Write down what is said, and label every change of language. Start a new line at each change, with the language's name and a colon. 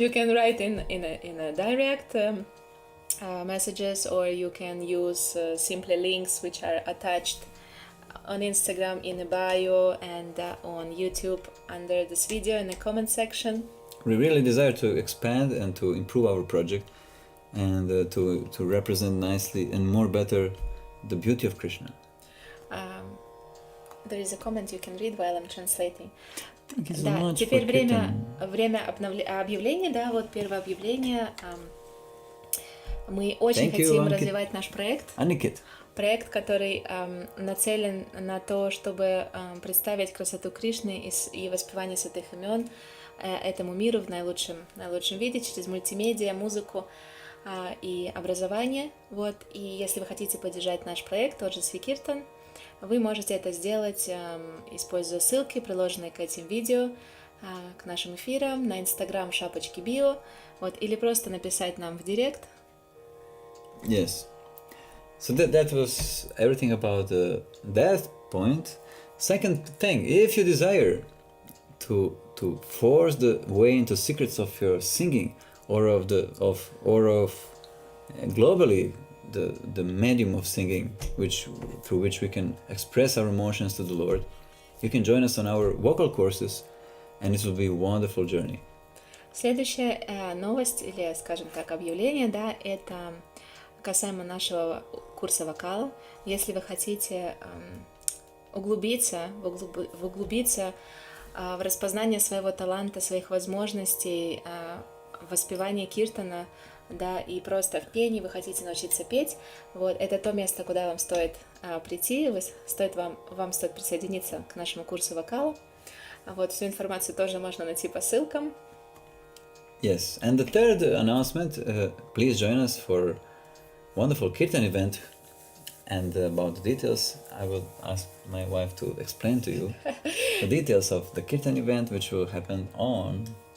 English: You can write in a direct messages, or you can use simply links which are attached on Instagram in the bio and on YouTube under this video in the comment section. We really desire to expand and to improve our project, and to represent nicely and more better the beauty of Krishna. there is a comment you can read while I'm translating. Thank you so
Russian: Да,
English: much
Russian: теперь
English: for Kirtan.
Russian: время объявления, да, вот первое объявление. Мы очень хотим развивать наш проект.
English: Anikit.
Russian: Проект, который нацелен на то, чтобы представить красоту Кришны и воспевание святых имен этому миру в наилучшем виде через мультимедиа, музыку и образование. Вот. И если вы хотите поддержать наш проект Ojasvi Kirtan, вы можете это сделать, используя ссылки, приложенные к этим видео, к нашим эфирам, на Instagram шапочки био, вот, или просто написать нам в директ.
English: Yes. So that was everything about that point. Second thing, if you desire to force the way into secrets of your singing or of globally the medium of singing, through which we can express our emotions to the Lord, you can join us on our vocal courses, and it will be a wonderful journey.
Russian: Следующая новость, или, скажем так, объявление, да, это касаемо нашего курса вокала. Если вы хотите углубиться в распознание своего таланта, своих возможностей, в воспевании киртана, да, и просто в пении, вы хотите научиться петь, вот, это то место, куда вам стоит прийти, вам стоит присоединиться к нашему курсу вокала. Вот, всю информацию тоже можно найти по ссылкам.
English: Yes, and the third announcement, please join us for wonderful Kirtan event, and about the details I will ask my wife to explain to you the details of the Kirtan event, which will happen on